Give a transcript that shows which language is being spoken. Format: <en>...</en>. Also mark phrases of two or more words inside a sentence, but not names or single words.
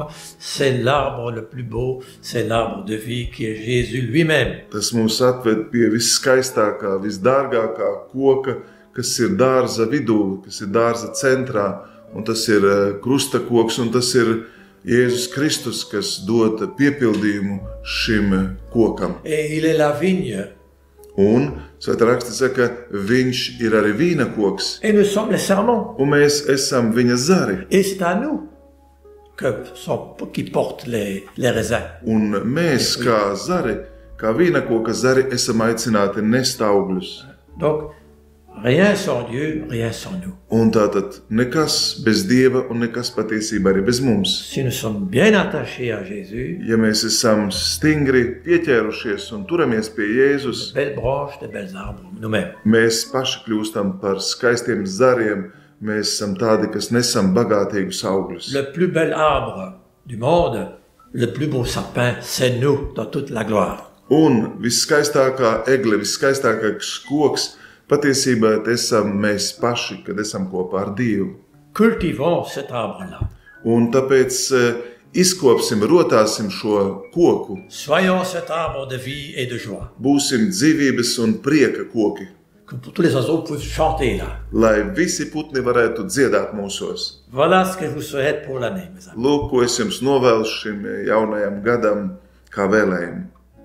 <fr>C'est l'arbre le plus beau, c'est l'arbre de vie qui est Jésus lui-même.</fr> <lv>Tas mūs atved pie visskaistākā, visdārgākā koka, kas ir dārza vidū, kas ir dārza centrā, un tas ir krustakoks, un tas ir Jēzus Kristus, kas dod piepildījumu šim kokam.</lv> <fr>Et il est la vigne.</fr> <lv>Un Svētā raksta saka, viņš ir arī vīna koks,</lv> <fr>Et nous sommes les serments.</fr> <lv>un mēs esam viņa zari.</lv> <fr>Et c'est à nous qui portent les raisins.</fr> <lv>Un mēs, kā zari, kā vīna koka zari, esam aicināti nest augļus.</lv> <fr>Donc, rien sans Dieu, rien sans nous.</fr> <lv>Un tātad nekas bez Dieva un nekas patiesībā arī bez mums.</lv> <fr>Si nous sommes bien attachés à Jésus,</fr> <lv>Ja mēs esam stingri pieķērušies un turamies pie Jēzus,</lv> <fr>belles branches, de belles arbres, nous-mêmes.</fr> <lv>mēs paši kļūstam par skaistiem zariem, mēs esam tādi, kas nesam bagātīgus augļus.</lv> <fr>Le plus bel arbre du monde, le plus beau sapin, c'est nous dans toute la gloire.</fr> <lv>Un viskaistākā egle, viskaistākais koks, patiesībā esam mēs paši, kad esam kopā ar Dievu.</lv> <fr>Cultivons cet arbre-là.</fr> <lv>Un tāpēc izkopsim, rotāsim šo koku,</lv> <fr>Soyons cet arbre de vie et de joie.</fr> <lv>būsim dzīvības un prieka koki,</lv> <fr>Que pour tous les oiseaux puissent chanter là.</fr> <lv>lai visi putni varētu dziedāt mūsos.</lv> <fr>Voilà ce que je vous souhaite pour l'année, mes amis.</fr> <lv>Lūk, ko es jums novēlu šim jaunajam gadam kā vēlējumu.</lv>